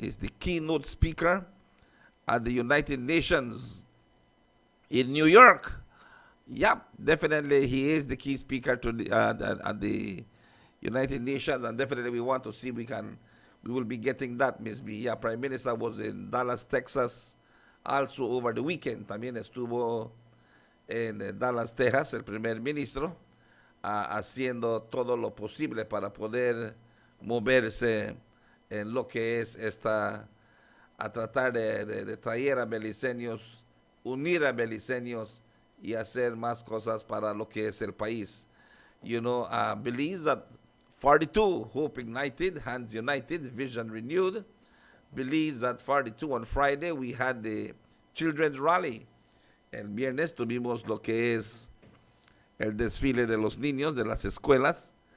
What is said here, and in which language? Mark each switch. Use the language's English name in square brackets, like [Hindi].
[English] Is the keynote speaker at the United Nations in New York. Yep, definitely he is the key speaker to at the United Nations, and definitely we want to see we will be getting that, Miss B. Yeah, Prime Minister was in Dallas, Texas, also over the weekend. [Spanish] También estuvo en Dallas, Texas, el primer ministro, haciendo todo lo posible para poder moverse en lo que es a tratar de traer a beliceños, unir a beliceños y hacer más cosas para lo que es el país. [English] You know, Belize at 42, hope ignited, hands united, vision renewed. Belize at 42 on Friday, we had the Children's Rally. [Spanish] El viernes tuvimos lo que es el desfile de los niños de las escuelas.